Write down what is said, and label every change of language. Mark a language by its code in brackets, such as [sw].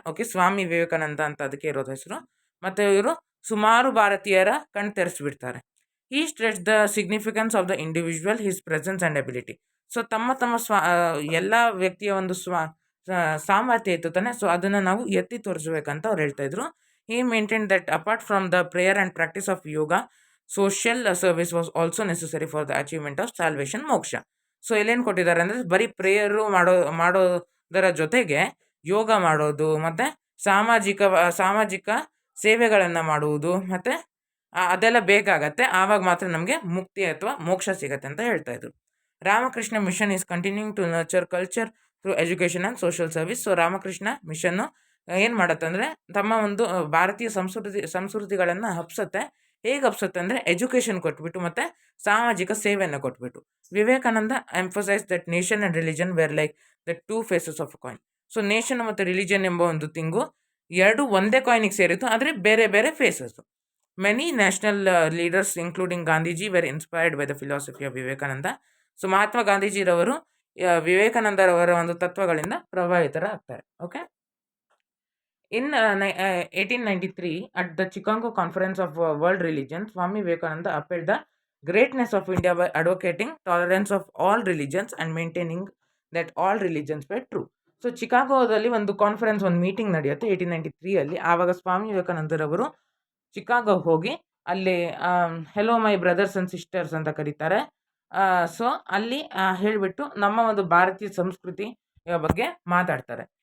[kn] Okay, Swami Vivekananda ಅಂತ ಅದಕ್ಕೆ ಇರೋದು ಹೆಸರು. ಮತ್ತು ಇವರು ಸುಮಾರು ಭಾರತೀಯರ ಕಣ್ ತೆರೆಸಿಬಿಡ್ತಾರೆ. [en] ಈ stress the significance of the individual, his presence and ability. [kn] So ತಮ್ಮ ಎಲ್ಲ ವ್ಯಕ್ತಿಯ ಒಂದು ಸಾಮರ್ಥ್ಯ ಇತ್ತು ತಾನೆ, ಸೊ ಅದನ್ನು ನಾವು ಎತ್ತಿ ತೋರಿಸ್ಬೇಕಂತ ಅವ್ರು ಹೇಳ್ತಾಯಿದ್ರು. [en] He maintained that apart from the prayer and practice of yoga, social service was also necessary for the achievement of salvation, moksha. [kn] So ಇಲ್ಲೇನು ಕೊಟ್ಟಿದ್ದಾರೆ ಅಂದರೆ ಬರೀ ಪ್ರೇಯರು ಮಾಡೋದರ ಜೊತೆಗೆ ಯೋಗ ಮಾಡೋದು ಮತ್ತು ಸಾಮಾಜಿಕ ಸೇವೆಗಳನ್ನು ಮಾಡುವುದು ಮತ್ತು ಅದೆಲ್ಲ ಬೇಕಾಗತ್ತೆ. ಆವಾಗ ಮಾತ್ರ ನಮಗೆ ಮುಕ್ತಿ ಅಥವಾ ಮೋಕ್ಷ ಸಿಗತ್ತೆ ಅಂತ ಹೇಳ್ತಾಯಿದ್ರು. [en] Ramakrishna mission is continuing to nurture culture through education and social service. [kn] So Ramakrishna ಮಿಷನ್ನು ಏನು ಮಾಡುತ್ತೆ ಅಂದರೆ ತಮ್ಮ ಒಂದು ಭಾರತೀಯ ಸಂಸ್ಕೃತಿಗಳನ್ನು ಹಬ್ಸುತ್ತೆ. ಹೇಗೆ ಅಪ್ಸುತ್ತೆ ಅಂದರೆ ಎಜುಕೇಷನ್ ಕೊಟ್ಬಿಟ್ಟು ಮತ್ತು ಸಾಮಾಜಿಕ ಸೇವೆಯನ್ನು ಕೊಟ್ಬಿಟ್ಟು. [en] Vivekananda emphasise that nation and religion were like the two faces of coin. [kn] So nation ಮತ್ತು ರಿಲಿಜನ್ ಎಂಬ ಒಂದು ತಿಂಗು ಎರಡು ಒಂದೇ ಕಾಯಿನಿಗೆ ಸೇರಿತ್ತು, ಆದರೆ ಬೇರೆ ಬೇರೆ faces. [en] Many national leaders including Gandhiji were inspired by the philosophy of Vivekananda. [kn] So Mahatma ಗಾಂಧೀಜಿರವರು ವಿವೇಕಾನಂದರವರ ಒಂದು ತತ್ವಗಳಿಂದ ಪ್ರಭಾವಿತರಾಗ್ತಾರೆ. Okay. [en] In 1893, at the Chicago Conference of World Religion, Swami Vivekananda upheld the greatness of India by advocating tolerance of all religions and maintaining that all religions were true. [kn] So ಚಿಕಾಗೋದಲ್ಲಿ ಒಂದು conference, ಒಂದು meeting ನಡೆಯುತ್ತೆ 1893 ಆವಾಗ ಸ್ವಾಮಿ ವಿವೇಕಾನಂದರವರು Chicago ಹೋಗಿ ಅಲ್ಲಿ [en] hello my brothers and sisters [kn] ಅಂತ ಕರೀತಾರೆ. So ಅಲ್ಲಿ ಹೇಳಿಬಿಟ್ಟು ನಮ್ಮ ಒಂದು ಭಾರತೀಯ ಸಂಸ್ಕೃತಿ ಬಗ್ಗೆ ಮಾತಾಡ್ತಾರೆ.